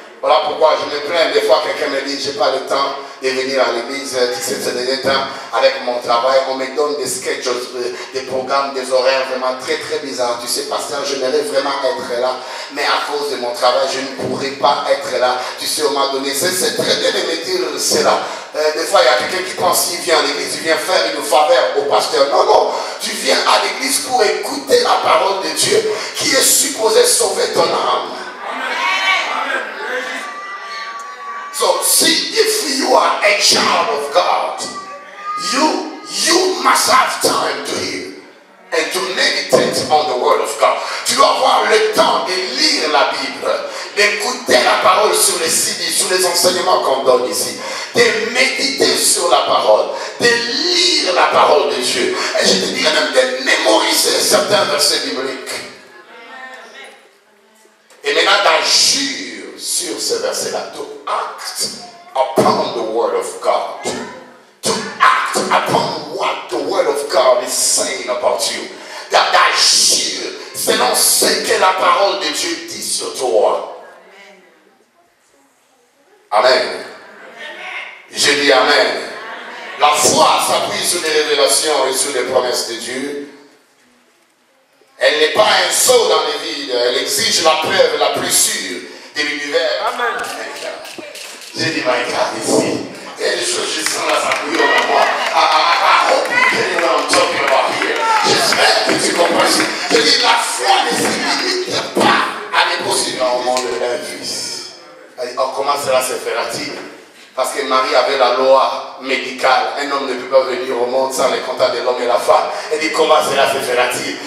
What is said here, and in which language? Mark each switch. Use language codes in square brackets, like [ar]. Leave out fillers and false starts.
[fr] Voilà pourquoi je me plains des fois quelqu'un me dit j'ai pas le temps de venir à l'église, tu sais, ce dernier temps avec mon travail, on me donne des sketchs, des programmes, des horaires vraiment très très bizarres. Tu sais, pasteur, j'aimerais vraiment être là, mais à cause de mon travail, je ne pourrais pas être là. Tu sais, on m'a donné, c'est très bien de me dire cela. Des fois, il y a quelqu'un qui pense qu'il vient à l'église, il vient faire une faveur au pasteur. Non, non, tu viens à l'église pour écouter la parole de Dieu qui est supposée sauver ton âme. [en] So, see, if you are a child of God, you must have time to hear and to meditate on the word of God. [fr] Tu dois avoir le temps de lire la Bible, d'écouter la parole sur les CD, sur les enseignements qu'on donne ici, de méditer sur la parole, de lire la parole de Dieu. Et je te dirais même de mémoriser certains versets bibliques. Et maintenant d'agir sur ces versets-là, [en] to act upon the word of God, to act upon what the word of God is saying about you, [fr] d'agir selon ce que la parole de Dieu dit sur toi. Amen. Je dis Amen. La foi s'appuie sur les révélations et sur les promesses de Dieu. Elle n'est pas un saut dans le vide, elle exige la preuve la plus sûre de l'univers. Amen. J'ai dit, [en] my God, [fr] ici, il y a des choses qui sont là, ça bouillonne en moi. [en] I hope you get what I'm talking about here. [fr] J'espère que tu comprends. Je dis, la foi ne se limite pas à l'impossible au monde d'un fils. Comment cela se fera-t-il? Parce que Marie avait la loi médicale. Un homme ne peut pas venir au monde sans les contacts de l'homme et la femme. Elle dit, comment cela se fera-t-il?